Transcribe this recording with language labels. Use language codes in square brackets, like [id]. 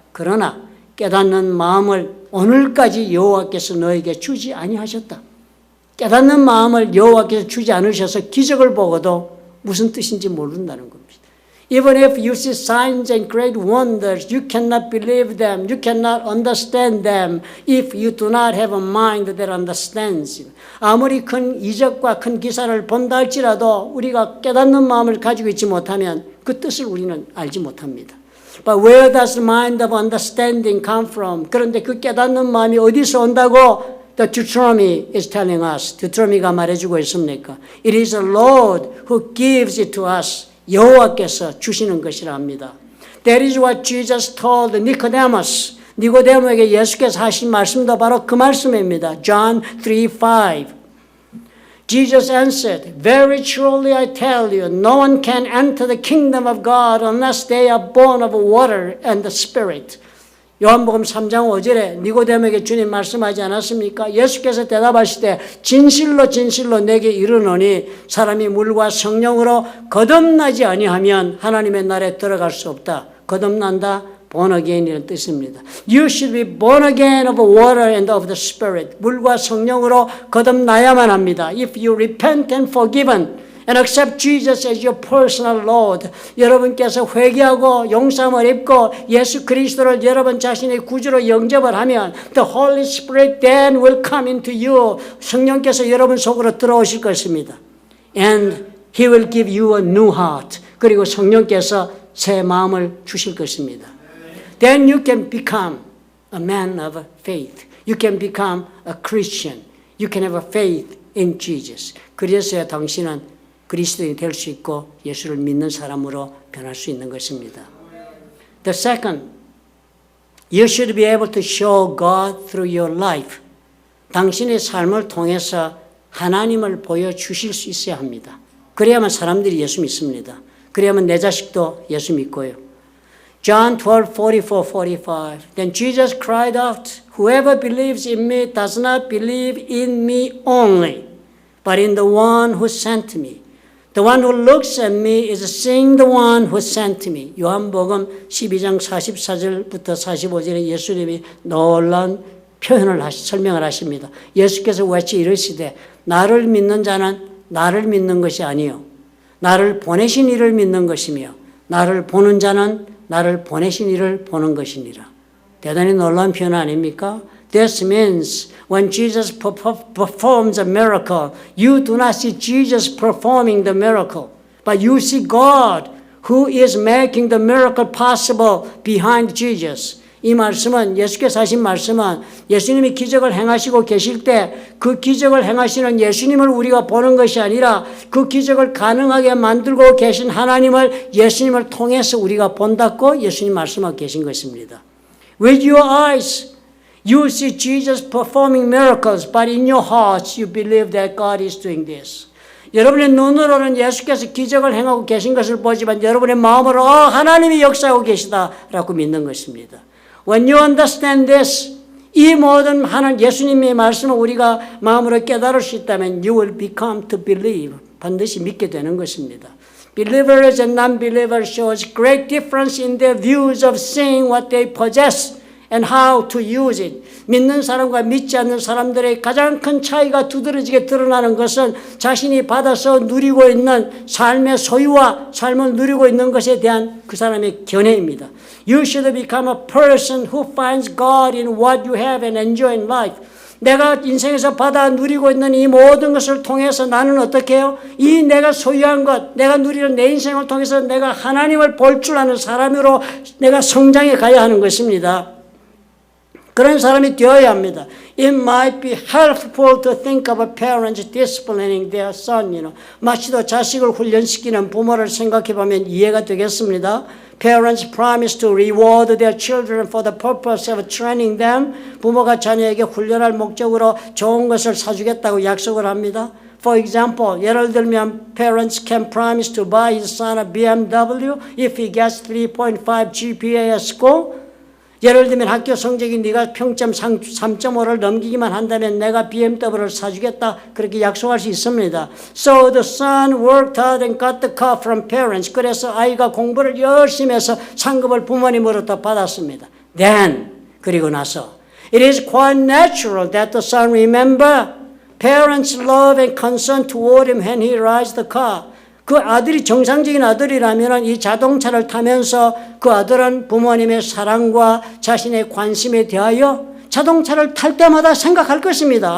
[ko] 그러나 깨닫는 마음을 오늘까지 여호와께서 너에게 주지 아니하셨다. 깨닫는 마음을 여호와께서 주지 않으셔서 기적을 보고도 무슨 뜻인지 모른다는 겁니다. [en] Even if you see signs and great wonders, you cannot believe them, you cannot understand them if you do not have a mind that understands. [ko] 아무리 큰 이적과 큰 기사를 본다 할지라도 우리가 깨닫는 마음을 가지고 있지 못하면 그 뜻을 우리는 알지 못합니다. [en] But where does the mind of understanding come from? [ko] 그런데 그 깨닫는 마음이 어디서 온다고 [en] The Deuteronomy is telling us. [ko] Deuteronomy가 말해주고 있습니까? [en] It is the Lord who gives it to us. [ko] 여호와께서 주시는 것이라 합니다. [en] That is what Jesus told Nicodemus. [ko] 니고데모에게 예수께서 하신 말씀도 바로 그 말씀입니다. [en] John 3:5. Jesus answered, Very truly I tell you, no one can enter the kingdom of God unless they are born of water and the Spirit. [ko] 요한복음 3장 5절에 니고데모에게 주님 말씀하지 않았습니까? 예수께서 대답하실 때 진실로 진실로 내게 이르노니 사람이 물과 성령으로 거듭나지 아니하면 하나님의 나라에 들어갈 수 없다. 거듭난다. [en] born again [ko] 이라는 뜻입니다. [en] You should be born again of water and of the Spirit. [ko] 물과 성령으로 거듭나야만 합니다. [en] If you repent and forgiven and accept Jesus as your personal Lord. [ko] 여러분께서 회개하고 용서함을 입고 예수 그리스도를 여러분 자신의 구주로 영접을 하면 [en] the Holy Spirit then will come into you. [ko] 성령께서 여러분 속으로 들어오실 것입니다. [en] And He will give you a new heart. [ko] 그리고 성령께서 새 마음을 주실 것입니다. [en] Then you can become a man of faith. You can become a Christian. You can have a faith in Jesus. [ko] 그래서야 당신은 그리스도인이 될 수 있고 예수를 믿는 사람으로 변할 수 있는 것입니다. [en] The second You should be able to show God through your life. [ko] 당신의 삶을 통해서 하나님을 보여주실 수 있어야 합니다. 그래야만 사람들이 예수 믿습니다. 그래야만 내 자식도 예수 믿고요. [en] John 12:44-45. Then Jesus cried out, Whoever believes in me does not believe in me only, but in the one who sent me. The one who looks at me is seeing the one who sent me. [ko] 요한복음 12장 44절부터 45절에 예수님이 놀라운 표현을 설명을 하십니다. 예수께서 외치 이르시되 나를 믿는 자는 나를 믿는 것이 아니요 나를 보내신 이를 믿는 것이며 나를 보는 자는 나를 보내신 이를 보는 것이니라. 대단히 놀라운 표현 아닙니까? [en] This means when Jesus performs a miracle, you do not see Jesus performing the miracle, but you see God who is making the miracle possible behind Jesus. [ko] 이 말씀은 예수께서 하신 말씀은 예수님이 기적을 행하시고 계실 때 그 기적을 행하시는 예수님을 우리가 보는 것이 아니라 그 기적을 가능하게 만들고 계신 하나님을 예수님을 통해서 우리가 본다고 예수님 말씀하고 계신 것입니다. [en] With your eyes, you see Jesus performing miracles, but in your hearts you believe that God is doing this. [ko] 여러분의 눈으로는 예수께서 기적을 행하고 계신 것을 보지만 여러분의 마음으로 하나님이 역사하고 계시다라고 믿는 것입니다. [en] When you understand this, [ko] 이 모든 예수님의 말씀을 우리가 마음으로 깨달을 수 있다면 [en] you will become to believe. [ko] 반드시 믿게 되는 것입니다. [en] Believers and non-believers shows great difference in their views of seeing what they possess and how to use it. [ko] 믿는 사람과 믿지 않는 사람들의 가장 큰 차이가 두드러지게 드러나는 것은 자신이 받아서 누리고 있는 삶의 소유와 삶을 누리고 있는 것에 대한 그 사람의 견해입니다. [en] You should become a person who finds God in what you have and enjoy in life. [ko] 내가 인생에서 받아 누리고 있는 이 모든 것을 통해서 나는 어떻게 해요? 이 내가 소유한 것, 내가 누리는 내 인생을 통해서 내가 하나님을 볼 줄 아는 사람으로 내가 성장해 가야 하는 것입니다. 그런 사람이 되어야 합니다. [en] It might be helpful to think of parents disciplining their son. [ko] 마치도 자식을 훈련시키는 부모를 생각해 보면 이해가 되겠습니다. [en] Parents promise to reward their children for the purpose of training them. [ko] 부모가 자녀에게 훈련할 목적으로 좋은 것을 사주겠다고 약속을 합니다. [en] For example, [ko] 예를 들면 [en] parents can promise to buy his son a BMW if he gets 3.5 GPA at school. [ko] 예를 들면 학교 성적이 네가 평점 3.5를 넘기기만 한다면 내가 BMW를 사주겠다 그렇게 약속할 수 있습니다. [en] So the son worked hard and got the car from parents. [ko] 그래서 아이가 공부를 열심히 해서 상급을 부모님으로부터 받았습니다. [en] Then [ko] 그리고 나서 [en] it is quite natural that the son remember parents' love and concern toward him when he rides the car. [ko] 그 아들이 정상적인 아들이라면 이 자동차를 타면서 그 아들은 부모님의 사랑과 자신의 관심에 대하여 자동차를 탈 때마다 생각할 것입니다.